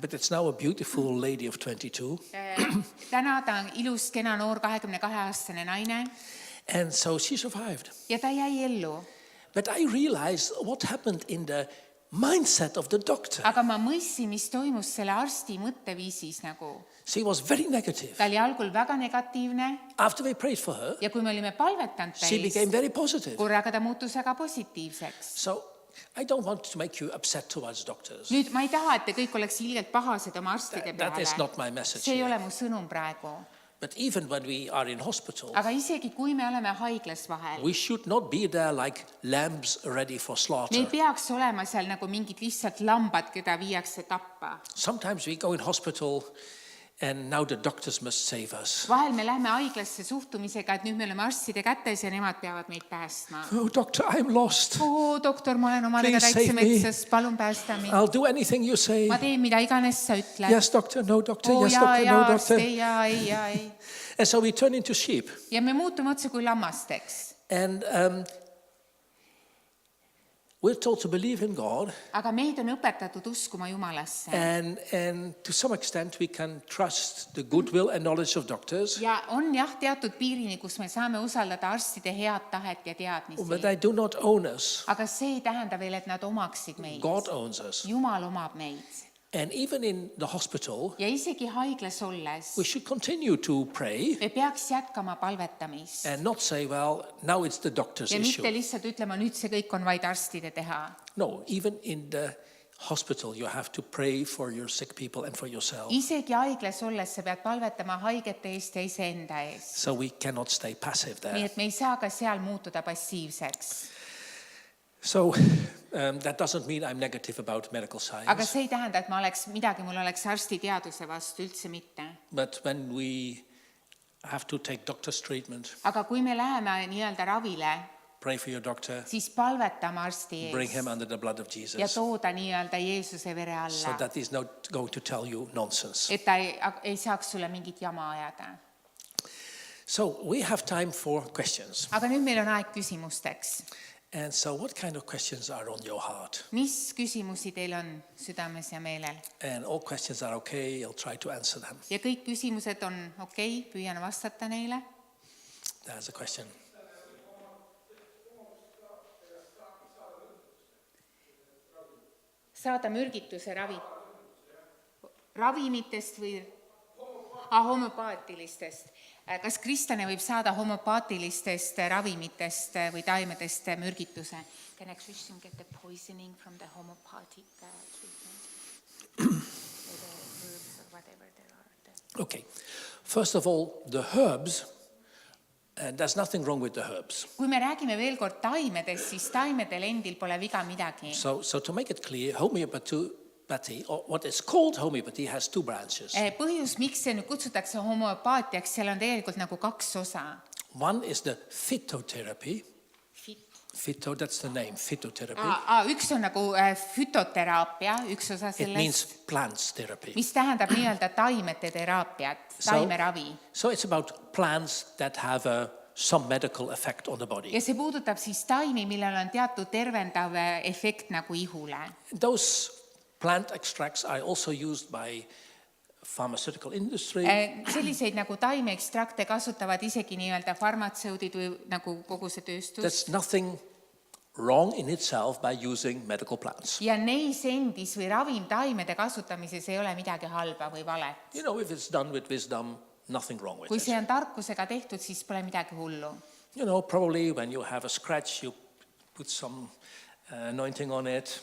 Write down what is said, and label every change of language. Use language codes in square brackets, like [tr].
[en] but it's now a beautiful lady of 22. [et] täna ta on ilus, kena noor 22-aastane naine [en] And so she survived. [et] ja ta jäi ellu. [en] But I realized what happened in the mindset of the doctor. [et] aga ma mõistsin, mis toimus selle arsti mõtteviisis nagu. [en] She was very negative. [et] ta oli algul väga negatiivne [en] After we prayed for her, [et] ja kui me olime palvetanud [en] she became [et] täis, [en] very positive. [et] korraga ta muutus väga positiivseks. [en] So I don't want to make you upset towards doctors. [et] nüüd ma ei taha, et te kõik oleks ilgelt pahased oma arstide [en] That is [et] peale. [en] not my message [et] see ei [en] here. [et] ole mu sõnum praegu. [en] But even when we are in hospital, [et] aga isegi kui me oleme haiglas vahel, [en] we should not be there like lambs ready for [et] me ei [en] slaughter. [et] peaks olema seal nagu mingid lihtsalt lambad, keda viiakse tappa. [en] Sometimes we go in hospital and now the doctors must save us. [et] vahel me lähme haiglasse suhtumisega, et nüüd me oleme arstide kätes ja nemad peavad meid päästma. [en] Oh, doctor, I'm lost. [et] oo, doktor, ma olen omadega [en] Please [et] täitsa [en] save me. [et] metsas, palun päästa mind. [en] I'll do anything you say. [et] ma teen, mida iganes sa ütled. [en] Yes, doctor, no, doctor, oo yes, [et] jaa, [en] doctor, no, [et] jaa, [en] doctor. [et] ei, jaa, ei, jaa, ei. [en] And so we turn into sheep. [et] ja me muutume otse kui lammasteks. [en] And we're told to believe in God. [et] aga meid on õpetatud uskuma Jumalasse. [en] And to some extent we can trust the goodwill and knowledge of doctors. [et] ja on jah teatud piirini, kus me saame usaldada arstide head tahet ja [en] But [et] teadmisi. [en] they do not own us. [et] aga see ei tähenda veel, et nad omaksid meid. [en] God owns us. [et] Jumal omab meid. [en] And even in the hospital, [et] ja isegi haiglas olles [en] we should continue to pray [et] me peaks jätkama palvetamist. [en] and not say, well, now it's the doctor's [et] ja mitte [en] issue. [et] lihtsalt ütlema, nüüd see kõik on vaid arstide teha. [en] No, even in the hospital, you have to pray for your sick people and for yourself. [et] isegi haiglas olles sa pead palvetama haigete eest ja iseenda eest. [en] So we cannot stay passive [et] nii [en] there. [et] et me ei saa ka seal muutuda passiivseks. [en] So that doesn't mean I'm negative about medical [et] aga [en] science. [et] see ei tähenda, et mul oleks arstiteaduse vastu, üldse mitte. [en] But when we have to take doctor's treatment, [et] aga kui me läheme nii-öelda ravile, [en] pray for your doctor, [et] siis palvetame arsti [en] bring him [et] eest [en] under the blood of [et] ja [en] Jesus, [et] tooda nii-öelda Jeesuse vere [en] so [et] alla, [en] that he's not going to tell you nonsense. [et] et ta ei saaks sulle mingit jama ajada. [en] So we have time for questions. [et] aga nüüd meil on aeg küsimusteks. [en] And so what kind of questions are on your heart? [et] Mis küsimusi teil on südames ja meelel? [en] And all questions are okay, I'll try to answer them. [et] Ja kõik küsimused on okei, püüan vastata neile. [en] There's a question. [et] Saada mürgituse ravimitest või homöopaatilistest. Kas kristlane võib saada homöopaatilistest ravimitest või taimedest mürgituse? [en] Can a Christian get the poisoning from the homeopathic treatment? The herbs or whatever there are. Okay. First of all, the herbs, and there's nothing wrong with the herbs. [et] Kui me räägime veel kord taimedest, siis taimedel endil pole viga midagi. [en] So to make it clear, homeopathy, or what is called homeopathy, has two branches. [et] Põhjus, miks see nüüd kutsutakse homöopaatiaks, seal on tegelikult nagu kaks osa. [en] One is the phytotherapy. Phyto, that's the name, phytotherapy. [et] Üks on nagu fütoteraapia, üks osa [en] It means [et] sellest, [en] plants therapy. [et] mis tähendab nii-öelda taimete teraapiat, taimeravi. [en] So it's about plants that have some medical effect on the body. [et] Ja see puudutab siis taimi, millel on teatud tervendav efekt nagu ihule. [en] Those plant extracts are also used by pharmaceutical industry. [et] Selliseid nagu taimeekstrakte kasutavad isegi nii-öelda farmatseudid või nagu kogu see tööstus. [en] There's nothing wrong in itself by using medical plants. [et] Ja neis endis või ravimtaimede kasutamises ei ole midagi halba või valet. [en] You know, if it's done with wisdom, nothing wrong with [et] Kui [en] it. [et] see on tarkusega tehtud, siis pole midagi hullu. [en] You know, probably when you have a scratch, you put some anointing on it,